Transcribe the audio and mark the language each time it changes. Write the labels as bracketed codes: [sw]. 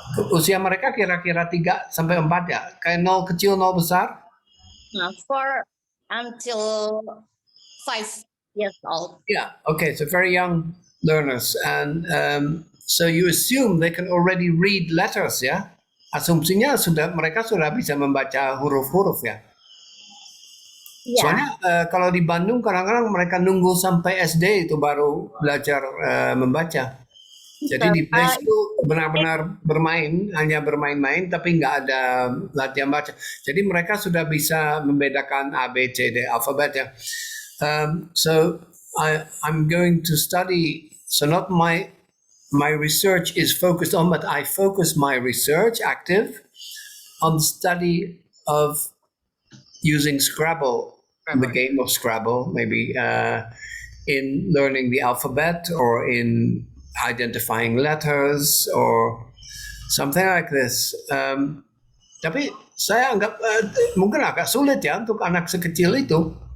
[id] Usia mereka kira-kira 3 sampai 4 ya? Kayak 0 kecil, 0 besar? [en] 4 until 5 years old. Yeah, okay, so very young learners. And so you assume they can already read letters, ya? [id] Asumsinya mereka sudah bisa membaca huruf-huruf, ya? [en] Yeah. [id] Soalnya kalau di Bandung kadang-kadang mereka nunggu sampai SD itu baru belajar membaca. Jadi di preschool benar-benar hanya bermain-main, tapi nggak ada latihan baca. Jadi mereka sudah bisa membedakan A, B, C, D, alfabet, ya. [en] So I'm going to study. So not my research is focused on, but I focus my research active on the study of using Scrabble, the game of Scrabble, maybe in learning the alphabet or in identifying letters or something like this. [id] Tapi saya anggap mungkin agak sulit ya untuk anak sekecil itu.